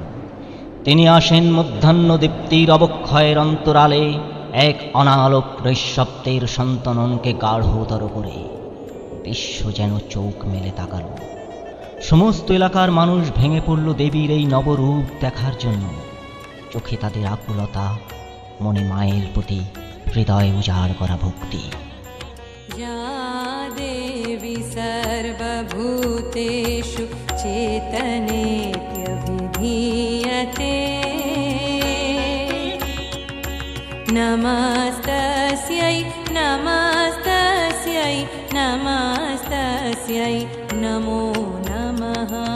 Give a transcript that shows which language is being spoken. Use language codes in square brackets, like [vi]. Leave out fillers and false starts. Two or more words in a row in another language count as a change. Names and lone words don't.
[bn] তিনি আসেন মধ্যাহ্ন দীপ্তির অবক্ষয়ের অন্তরালে, এক অনালোক নৈঃশব্দের সন্তননকে গাঢ়তর করে। বিশ্ব যেন চোখ মেলে তাকালো। সমস্ত এলাকার মানুষ ভেঙে পড়ল দেবীর এই নবরূপ দেখার জন্য। চোখে তাদের আকুলতা, মনে মায়ের প্রতি হৃদয় উজাড় করা ভক্তি। [sa] या देवी सर्वभूतेषु चेतनेत्यभिधीयते नमस्तस्यै नमस्तस्यै नमस्तस्यै नमो नमः।